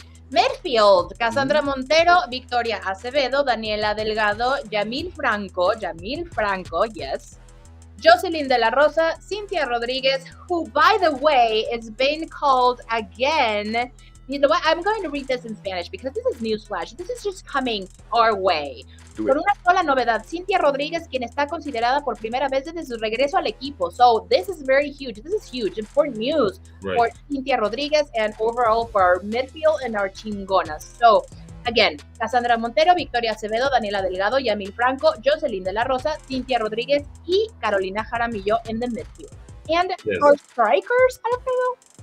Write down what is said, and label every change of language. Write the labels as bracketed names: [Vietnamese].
[English] Midfield, Cassandra Montero, Victoria Acevedo, Daniela Delgado, Yamil Franco, yes. Jocelyn de la Rosa, Cynthia Rodriguez, who, by the way, is being called again. You know what? I'm going to read this in Spanish because this is newsflash. This is just coming our way. [Spanish] Con una sola novedad, Cynthia Rodriguez, quien está considerada por primera vez desde su regreso al equipo. [English] So this is very huge. This is huge. Important news for Cynthia Rodriguez and overall for our midfield and our chingonas. So again, Cassandra Montero, Victoria Acevedo, Daniela Delgado, Yamil Franco, Jocelyn de la Rosa, Cynthia Rodriguez, y Carolina Jaramillo in the midfield. And our strikers, Alfredo?